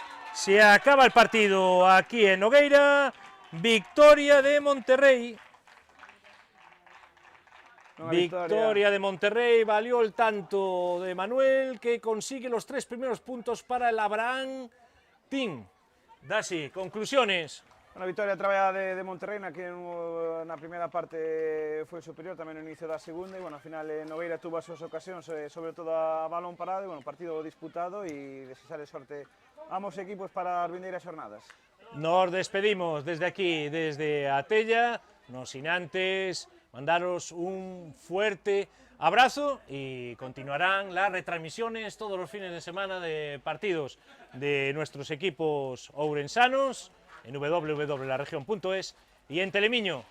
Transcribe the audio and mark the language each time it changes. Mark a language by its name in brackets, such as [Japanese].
[Spanish] Se acaba el partido aquí en Nogueira. Victoria de Monterrey. [Galician] Unha [Spanish] Victoria de Monterrey. Valió el tanto de Manuel, que consigue los 3 primeros puntos para el Abraham Team. Dasi, conclusiones. [Galician] Unha victoria traballada de Monterrey na que na primeira parte foi superior, tamén no inicio da segunda e bueno, ao final Nogueira tuvo as súas ocasións, sobre todo a balón parado e bueno, partido disputado e desexarle sorte a ambos equipos para as vindeiras xornadas. [Spanish] Nos despedimos desde aquí, desde Atella, no sin antes mandaros un fuerte abrazo y continuarán las retransmisiones todos los fines de semana de partidos de nuestros equipos ourensanos en www.laregion.es y en Telemiño.